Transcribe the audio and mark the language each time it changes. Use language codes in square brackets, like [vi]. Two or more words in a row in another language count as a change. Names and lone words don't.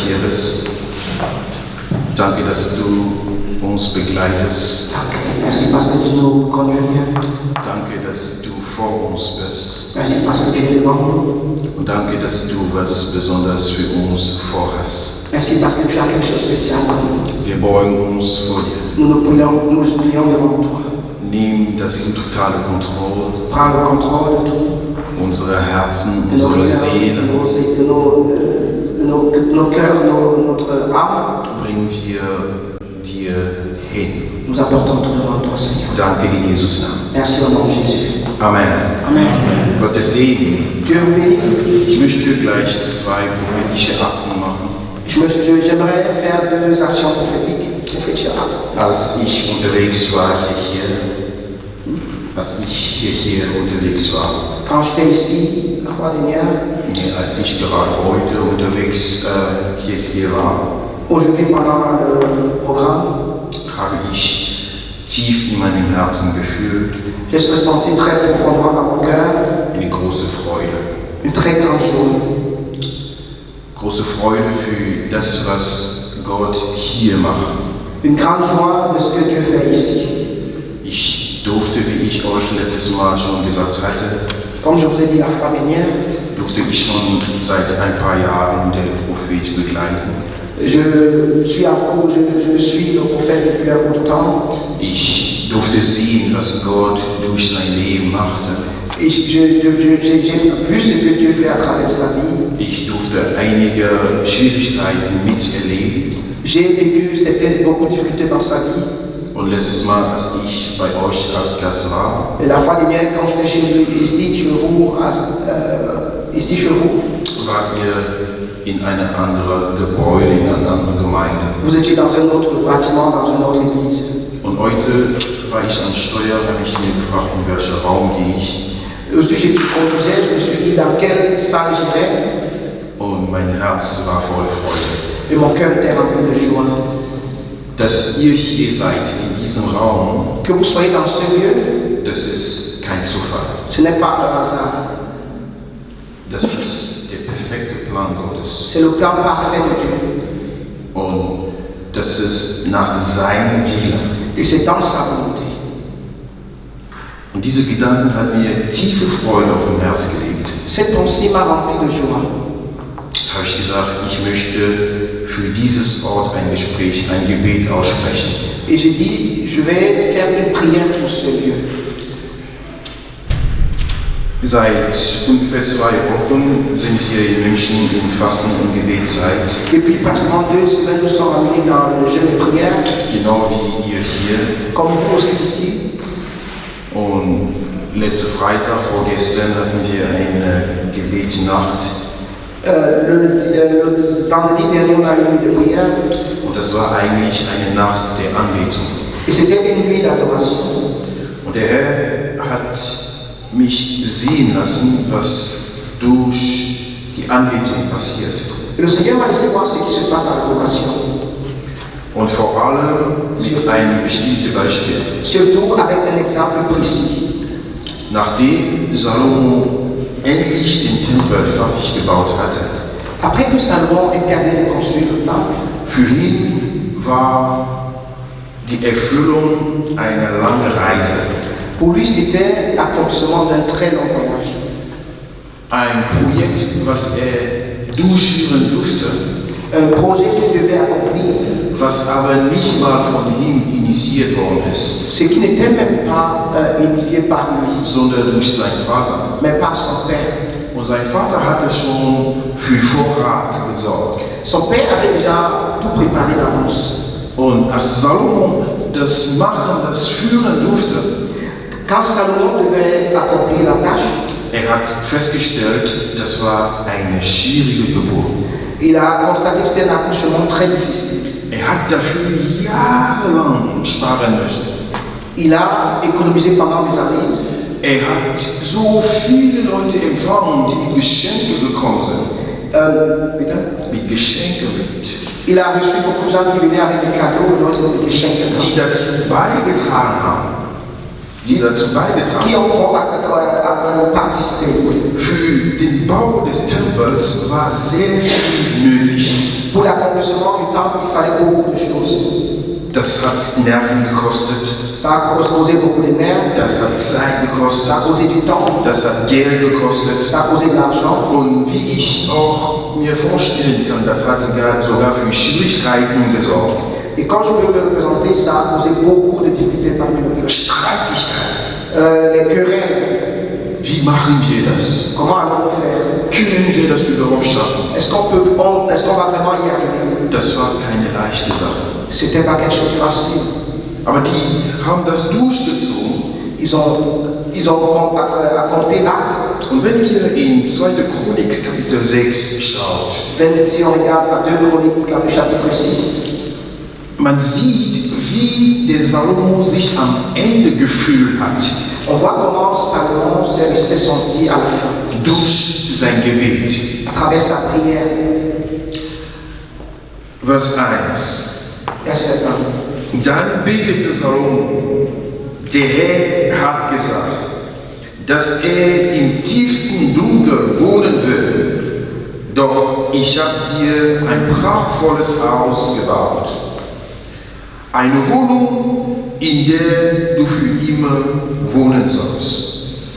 [de] redest. Danke, dass du uns begleitest. [fr] Merci parce que tu nous conduis bien. [de] Danke, dass du vor uns bist. [fr] Merci parce que tu es devant nous. [de] Und danke, dass du was Besonderes für uns vorhast. [fr] Merci parce que tu as quelque chose de spécial pour nous. [de] Wir beugen uns vor dir. [fr] Nous plions devant toi. [de] Nimm das totale Kontrolle. [fr] Prends le contrôle de tout. [de] Unsere Herzen, [fr] De nos [de] unsere [fr] cœurs, [de] Seele [fr] nos cœurs, notre âme. [de] bringen wir dir hin. [fr] Nous apportons tout devant toi, Seigneur. [de] Danke in Jesus Namen. [fr] Merci au nom de Jésus. [de] Amen. [fr] Amen. [de] Gottes Segen. [fr] Dieu vous bénisse. [de] Ich möchte gleich 2 prophetische Akten machen. [fr] J'aimerais faire 2 actions prophétiques. [de] Als ich unterwegs war hier unterwegs war, [fr] Quand j'étais ici, la fois dernière, [de] als ich gerade heute unterwegs hier war, [fr] aujourd'hui pendant le programme, [de] habe ich tief in meinem Herzen gefühlt [fr] j'ai ressenti très profondément dans mon cœur [de] eine große Freude. [fr] une très grande joie. [de] Große Freude für das, was Gott hier macht. [fr] Une grande joie de ce que Dieu fait ici. [de] Ich durfte, wie ich euch letztes Mal schon gesagt hatte, [fr] Comme je vous ai dit la fois dernière, [de] durfte ich schon seit ein paar Jahren den Prophet begleiten. [fr] je suis le prophète depuis un bout de temps. [de] Ich durfte sehen, was Gott durch sein Leben machte. [fr] J'ai vu ce que Dieu fait à travers sa vie. [de] Ich durfte einige Schwierigkeiten miterleben. [fr] J'ai vécu beaucoup de difficultés dans sa vie. [de] Und letztes Mal, als ich bei euch als Gast war, [fr] Et la fois dernière, quand j'étais ici chez vous, [de] wart ihr in einem anderen Gebäude, in einer anderen Gemeinde. [fr] vous étiez dans un autre bâtiment, dans une autre église. [de] Und heute war ich am Steuer, habe ich mir gefragt, in welchen Raum gehe ich. [fr] Aussi, j'ai conduisais, je me suis dit dans quelle salle j'irais. [de] Und mein Herz war voll Freude. [fr] Et mon cœur était rempli de joie. [de] Dass ihr hier seid, in diesem Raum, [fr] Que vous soyez dans ce lieu, [de] das ist kein Zufall. [fr] ce n'est pas un hasard. [de] Das ist der perfekte Plan Gottes. [fr] C'est le plan parfait de Dieu. [de] Und das ist nach seinem Willen. [fr] Et c'est dans sa volonté. [de] Und diese Gedanken hat mir tiefe Freude auf dem Herz gelegt. [fr] Cette pensée m'a rempli de joie. [de] Habe ich gesagt, ich möchte für dieses Ort ein Gespräch, ein Gebet aussprechen. [fr] Et j'ai dit, je vais faire une prière pour ce lieu. [de] Seit ungefähr 2 Wochen sind wir in München in Fasten- und Gebetszeit. [fr] Depuis pratiquement 2 semaines, nous sommes amenés dans le jeûne de prière, [de] Genau wie ihr hier. [fr] comme vous aussi ici. [de] Und letzte Freitag, vorgestern, hatten wir eine Gebetsnacht. [fr] Le vendredi dernier, on a une nuit de prière. [de] Und das war eigentlich eine Nacht der Anbetung. [fr] Et c'était une nuit d'adoration. [de] Und der Herr hat mich sehen lassen, was durch die Anbetung passiert. [fr] Et le Seigneur m'a laissé voir ce qui se passe à l'adoration. [de] Und vor allem mit einem bestimmten Beispiel. [fr] Surtout avec un exemple précis. [de] Nachdem Salomo endlich den Tempel fertig gebaut hatte, [fr] Après que Salomon ait terminé de construire le temple, [de] für ihn war die Erfüllung eine lange Reise. [fr] pour lui c'était l'accomplissement d'un très long voyage. [de] Ein Projekt, was durchführen durfte, [fr] Un projet qu'il devait accomplir, [de] was aber nicht mal von ihm initiiert worden ist, [fr] ce qui n'était même pas initié par lui, [de] sondern durch seinen Vater. [fr] mais par son père. [de] Und sein Vater hatte schon für Vorrat gesorgt. [fr] Son père avait déjà tout préparé d'avance. [de] Und als Salomo das machen, das führen durfte, [fr] Quand Salomon devait accomplir la tâche, [de] hat festgestellt, das war eine schwierige Geburt. [fr] il a constaté que c'était un accouchement très difficile. [de] Hat dafür jahrelang sparen müssen. [fr] Il a économisé pendant des années. [de] Hat so viele Leute empfangen, die Geschenke bekommen sind. Bitte? Mit Geschenken. [fr] Il a reçu beaucoup de gens qui venaient avec des cadeaux, d'autres avec des chèques. [de] Die dazu beigetragen haben, die dazu beigetragen [fr] qui ont participé. [de] Für den Bau des Tempels war sehr viel nötig. [fr] Pour l'accomplissement du temple, il fallait beaucoup de choses. [de] Das hat Nerven gekostet, [fr] Ça a causé beaucoup de nerfs, [de] das hat Zeit gekostet, [fr] ça a causé du temps, [de] das hat Geld gekostet. [fr] ça a causé de l'argent. [de] Und wie ich auch mir vorstellen kann, das hat sogar für Schwierigkeiten gesorgt. [fr] Et quand je peux me représenter, ça a causé beaucoup de difficultés parmi nous. [de] Streitigkeiten. [fr] Les querelles, [de] Wie machen wir das? [fr] comment allons-nous faire? [de] Können wir das überhaupt schaffen? [fr] Est-ce qu'on va vraiment y arriver? [de] Das war keine leichte Sache. [fr] C'était pas quelque chose de facile. [de] Aber die haben das durchgezogen. [fr] Ils ont accompli l'acte. [de] Und wenn ihr in 2. Chronik Kapitel 6 schaut, [fr] Si on regarde à 2 Chroniques, chapitre 6, [de] man sieht, wie der Salomo sich am Ende gefühlt hat. [fr] on voit comment Salomon s'est senti à la fin, [de] Durch sein Gebet. [fr] à travers sa prière. [de] Vers 1. [fr] Verset 1. [de] Dann betete Salomo, der Herr hat gesagt, dass im tiefsten Dunkel wohnen will. Doch ich habe dir ein prachtvolles Haus gebaut. Eine Wohnung, in der du für immer wohnen sollst.